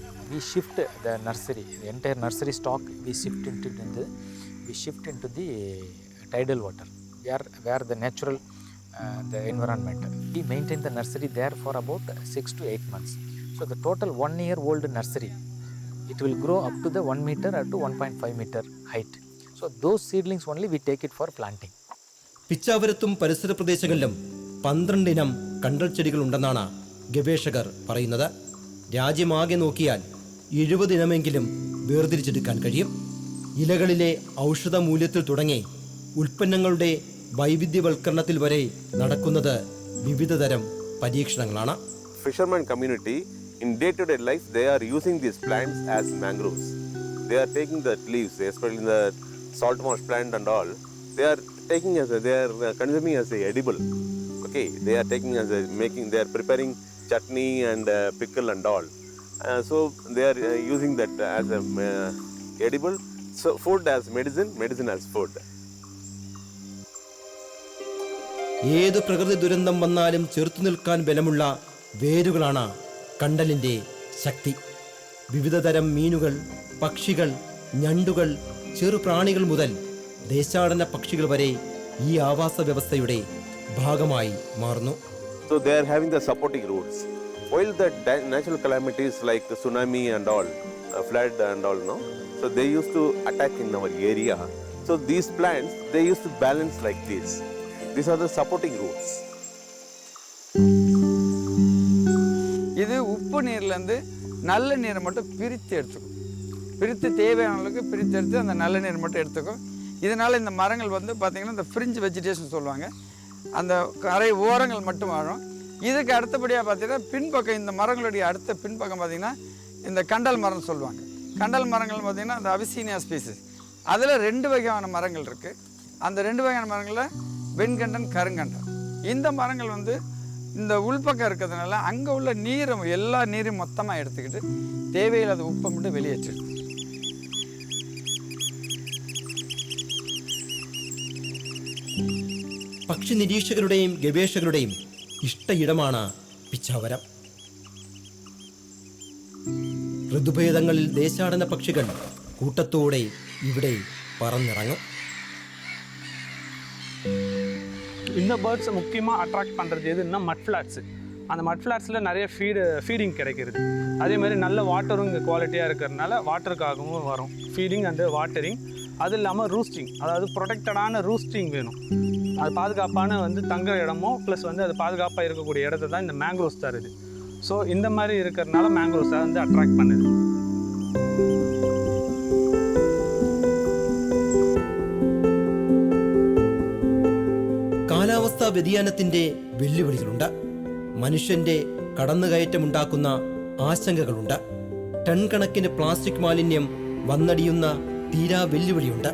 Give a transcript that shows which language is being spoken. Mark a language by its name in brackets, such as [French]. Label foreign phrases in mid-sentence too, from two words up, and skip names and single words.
[English] We shift the nursery, the entire nursery stock. We shift into the tidal water, where the natural the environment. We maintain the nursery there for about 6 to 8 months. So the total 1-year-old nursery, it will grow up to the 1 meter or to 1.5 meter height. So those seedlings only we take it for planting. [Malayalam] പിച്ചാവരത്തും പരിസര പ്രദേശങ്ങളിലും 12 ഇനം കണ്ടൽ ചെടികൾ ഉണ്ടെന്നാണ് ഗവേഷകർ പറയുന്നത്. രാജ്യമാകെ നോക്കിയാൽ 70 ഇനമെങ്കിലും വേർതിരിച്ചെടുക്കാൻ കഴിയും. ഇലകളിലെ ഔഷധ മൂല്യത്തിൽ തുടങ്ങി ഉൽപ്പന്നങ്ങളുടെ വൈവിധ്യവൽക്കരണത്തിൽ വരെ നടക്കുന്നത് വിവിധതരം പരീക്ഷണങ്ങളാണ്. [English] Fisherman community in day-to-day life, they are using these plants as mangroves. They are taking the leaves, especially the salt marsh plant and all. They are taking they are consuming as a edible. Okay, they are taking as a they are preparing chutney and pickle and all. So they are using that as a edible. So food as medicine, medicine as food. [Malayalam] ഏത് പ്രകൃതി ദുരന്തം വന്നാലും ചെറുത്തു നിൽക്കാൻ ബലമുള്ള വേരുകളാണ് കണ്ടലിൻ്റെ ശക്തി. വിവിധതരം മീനുകൾ, പക്ഷികൾ, ഞണ്ടുകൾ, ചെറുപ്രാണികൾ മുതൽ ദേശാടന പക്ഷികൾ വരെ ഈ ആവാസ വ്യവസ്ഥയുടെ ഭാഗമായി മാറുന്നു. [English] So they are having the supporting roots. While the natural calamities like the tsunami and all, flood and all, no, so they used to attack in our area. So these plants, they used to balance like this. These are the supporting roots. [Tamil] இது உப்பு நீர்லேருந்து நல்ல நீரை மட்டும் பிரித்து எடுத்துக்கும். பிரித்து தேவையான அளவுக்கு பிரித்து எடுத்து அந்த நல்ல நீர் மட்டும் எடுத்துக்கும். இதனால் இந்த மரங்கள் வந்து பார்த்திங்கன்னா இந்த [English] fringe vegetation [Tamil] சொல்லுவாங்க, அந்த கரை ஓரங்கள் மட்டும் வாழும். இதுக்கு அடுத்தபடியாக பார்த்திங்கன்னா பின்பக்கம், இந்த மரங்களுடைய அடுத்த பின்பக்கம் பார்த்திங்கன்னா இந்த கண்டல் மரம் சொல்லுவாங்க. கண்டல் மரங்கள் பார்த்திங்கன்னா அந்த அபிசீனியா ஸ்பீசிஸ், அதில் 2 வகையான மரங்கள் இருக்குது. அந்த 2 வகையான மரங்களில் வெண்கண்டன், கருங்கண்டன். இந்த மரங்கள் வந்து இந்த உள்பக்கம் இருக்கிறதுனால அங்கே உள்ள நீரை, எல்லா நீரையும் மொத்தமாக எடுத்துக்கிட்டு தேவையில்லாத உப்பை மட்டும் வெளியேற்றிடும். [Malayalam] പക്ഷി നിരീക്ഷകരുടെയും ഗവേഷകരുടെയും ഇഷ്ടയിടമാണ് പിച്ചാവരം. ഋതുഭേദങ്ങളിൽ ദേശാടന പക്ഷികൾ കൂട്ടത്തോടെ ഇവിടെ പറന്നിറങ്ങും. [Tamil] இந்த பேர்ட்ஸை முக்கியமாக அட்ராக்ட் பண்ணுறது எதுன்னா [English] mud flats. [Tamil] அந்த [English] mud flats [Tamil] நிறைய ஃபீடிங் கிடைக்கிறது. அதே மாதிரி நல்ல வாட்டரும் இங்கே குவாலிட்டியாக இருக்கிறதுனால வாட்டருக்காகவும் வரும், [English] feeding and watering. [Tamil] அது இல்லாமல் ரூஸ்டிங், அதாவது [English] protected roosting [Tamil] வேணும். அது பாதுகாப்பான வந்து தங்குற இடமோ ப்ளஸ் வந்து அது பாதுகாப்பாக இருக்கக்கூடிய இடத்த தான் இந்த மேங்க்ரோவ்ஸ் தருது. ஸோ இந்த மாதிரி இருக்கிறதுனால மேங்க்ரோவ்ஸை வந்து அட்ராக்ட் பண்ணுது. [Malayalam] കാലാവസ്ഥാ വ്യതിയാനത്തിൻ്റെ വെല്ലുവിളികളുണ്ട്. മനുഷ്യൻ്റെ കടന്നുകയറ്റമുണ്ടാക്കുന്ന ആശങ്കകളുണ്ട്. ടൺ കണക്കിന് പ്ലാസ്റ്റിക് മാലിന്യം വന്നടിയുന്ന തീരാ വെല്ലുവിളിയുണ്ട്.